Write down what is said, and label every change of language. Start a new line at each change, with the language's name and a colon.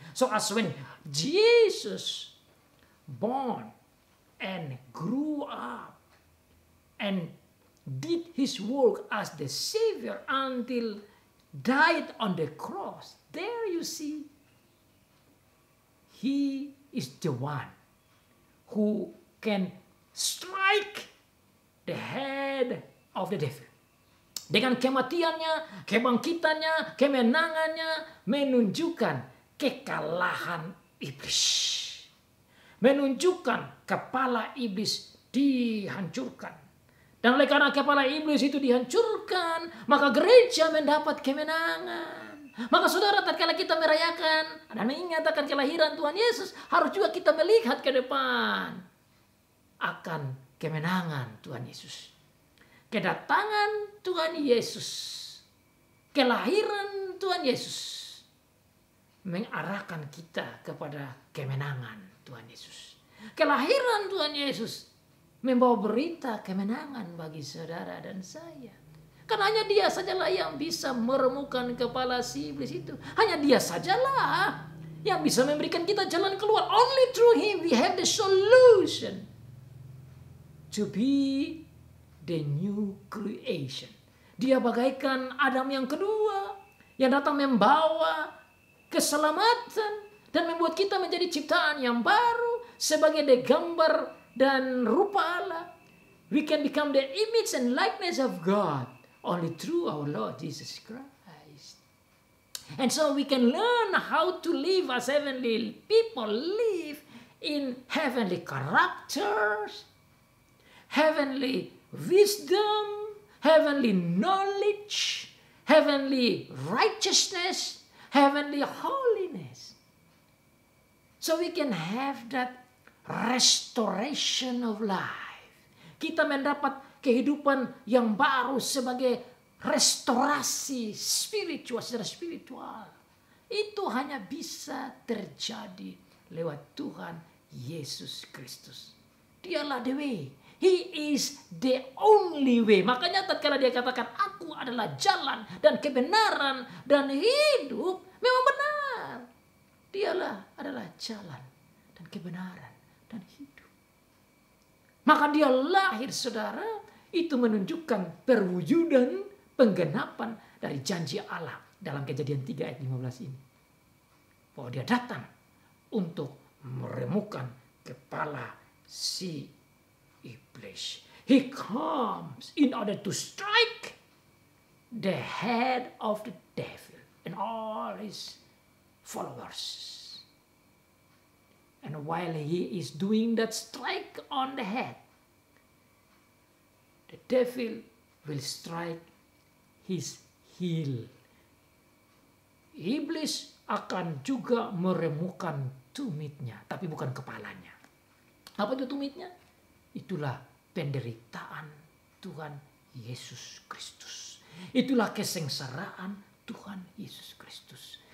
English: So as when Jesus born and grew up and did his work as the Savior until died on the cross, there you see, he is the one who can strike the head of the devil.
Indonesian: Dengan kematiannya, kebangkitannya, kemenangannya menunjukkan kekalahan iblis. Menunjukkan kepala iblis dihancurkan. Dan oleh karena kepala iblis itu dihancurkan, maka gereja mendapat kemenangan. Maka saudara, tatkala kita merayakan dan mengingat akan kelahiran Tuhan Yesus, harus juga kita melihat ke depan akan kemenangan Tuhan Yesus. Kedatangan Tuhan Yesus, kelahiran Tuhan Yesus mengarahkan kita kepada kemenangan Tuhan Yesus. Kelahiran Tuhan Yesus membawa berita kemenangan bagi saudara dan saya. Karena hanya dia sajalah yang bisa meremukkan kepala si iblis itu. Hanya dia sajalah yang bisa memberikan kita jalan keluar.
English: Only through him we have the solution to be the new creation.
Indonesian: Dia bagaikan Adam yang kedua yang datang membawa keselamatan dan membuat kita menjadi ciptaan yang baru sebagai the gambar dan rupa Allah.
English: We can become the image and likeness of God only through our Lord Jesus Christ. And so we can learn how to live as heavenly people live in heavenly characters, heavenly wisdom, heavenly knowledge, heavenly righteousness, heavenly holiness. So we can have that restoration of life.
Indonesian: Kita mendapat kehidupan yang baru sebagai restorasi spiritual, secara spiritual. Itu hanya bisa terjadi lewat Tuhan Yesus Kristus. Dialah
English: the way. He is the only way.
Indonesian: Makanya tatkala dia katakan aku adalah jalan dan kebenaran dan hidup, memang benar. Dialah adalah jalan dan kebenaran dan hidup. Maka dia lahir, saudara, itu menunjukkan perwujudan penggenapan dari janji Allah dalam Kejadian 3 ayat 15 ini. Bahwa dia datang untuk meremukkan kepala si iblis.
English: He comes in order to strike the head of the devil and all his followers. And while he is doing that strike on the head, the devil will strike his heel.
Indonesian: Iblis akan juga meremukkan tumitnya, tapi bukan kepalanya. Apa itu tumitnya? Itulah penderitaan Tuhan Yesus Kristus. Itulah kesengsaraan Tuhan Yesus Kristus.